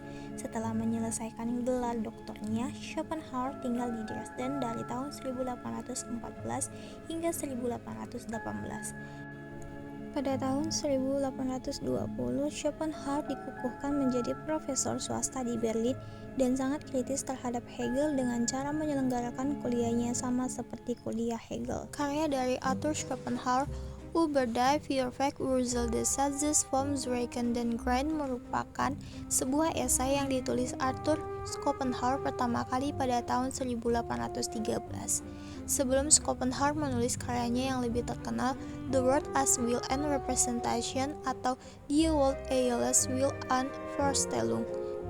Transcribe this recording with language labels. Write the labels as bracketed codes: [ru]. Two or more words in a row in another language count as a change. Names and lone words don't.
[id] Setelah menyelesaikan gelar doktornya, Schopenhauer tinggal di Dresden dari tahun 1814 hingga 1818. Pada tahun 1820, Schopenhauer dikukuhkan menjadi profesor swasta di Berlin dan sangat kritis terhadap Hegel dengan cara menyelenggarakan kuliahnya sama seperti kuliah Hegel. Karya dari Arthur Schopenhauer, Über die Vierfach Wurzel des Satzes vom Zweiten den Grund, merupakan sebuah esai yang ditulis Arthur Schopenhauer pertama kali pada tahun 1813. Sebelum Schopenhauer menulis karyanya yang lebih terkenal, The World as Will and Representation atau Die Welt als Will and Vorstellung.